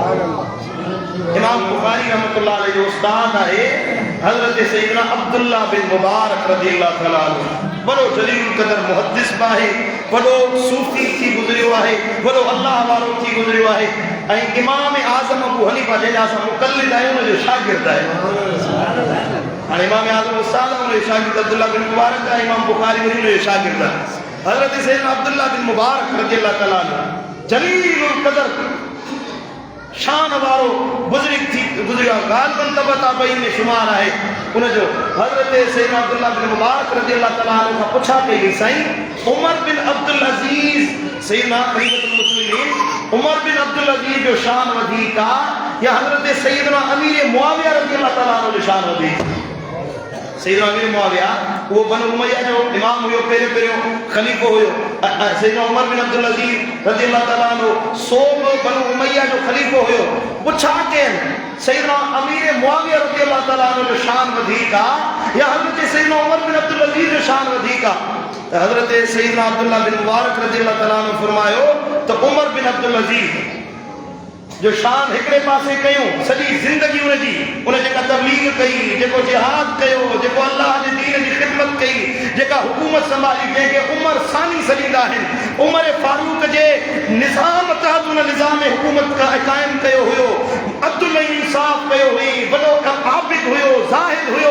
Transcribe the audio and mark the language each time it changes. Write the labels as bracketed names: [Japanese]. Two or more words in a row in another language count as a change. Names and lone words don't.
[Sindhi] इमाम बुखारी [Arabic] رحمة الله عليه [Sindhi] जो उस्ताद आहे हज़रत सैयदना अब्दुल्लाह बिन मुबारक [Arabic] رضي الله تعالى عنه. [Sindhi] बड़ो जलील क़दर मुहद्दिस आहे, बड़ो सूफ़ी थी गुज़रियो आहे, बड़ो अल्लाह वारो थी गुज़रियो आहे, ऐं इमाम आज़म अबू हनीफ़ा जंहिंजा असां मुक़ल्लिद आहियूं उनजो शागिर्द आहे। हाणे इमाम आज़म उस्ताद आहे, उनजो शागिर्द अब्दुल्लाह बिन मुबारक आहे, इमाम बुखारी वरी उनजो शागिर्द आहे। हज़रत सैयदना अब्दुल्लाह बिन मुबारक [Arabic] رضي الله تعالى عنه [Sindhi] जलील क़दर शान वारो बुज़ुर्ग थी गुज़रियो आहे, ग़ालिबन तबता ॿई में शुमार आहे। उनजो हज़रत सैयदना अब्दुल्लाह बिन मुबारक [Arabic] رضي الله تعالى عنه [Sindhi] खां पुछा कई वई, साईं उमर बिन अब्दुल अज़ीज़ सैयदना खलीफ़तुल मुस्लिमीन उमर बिन अब्दुल अज़ीज़ जो शान वधीक आहे या हज़रत सैयदना अमीर मुआविया [Arabic] رضي الله تعالى عنه [Sindhi] जो शान वधीक? सैयदना अमीर मुआविया वो बनु उमैया जो इमाम हुयो, पहिरियों खलीफ़ो हुयो। सैयदना उमर बिन अब्दुल अज़ीज़ [Arabic] رضي الله تعالى عنه [Sindhi] सोब बनु उमैया जो खलीफ़ो हुयो। पुछा कयनि सैयदना अमीर मुआविया [Arabic] رضي الله تعالى عنه [Sindhi] जो शान वधीक आहे या हज़रत सैयदना उमर बिन अब्दुल अज़ीज़ जो शान वधीक आहे? त हज़रत सैयदना अब्दुल्लाह बिन मुबारक [Arabic] رضي الله تعالى عنه [Sindhi] फरमायो त उमर बिन अब्दुल अज़ीज़ जो शान हिकिड़े पासे कयूं, सॼी ज़िंदगी उन जेका तबलीग कई, जेको जिहाद कयो, जेको अल्लाह जे दीन जी ख़िदमत कई, जेका हुकूमत संभाली, जंहिंखे उमर सानी सॾींदा आहिनि, उमर फारूक जे निज़ाम तहत उन निज़ाम हुकूमत क़ाइमु कयो हुयो, अदल ऐं इंसाफ़ कयो हुई, वॾो आबिद हुयो, ज़ाहिद हुयो।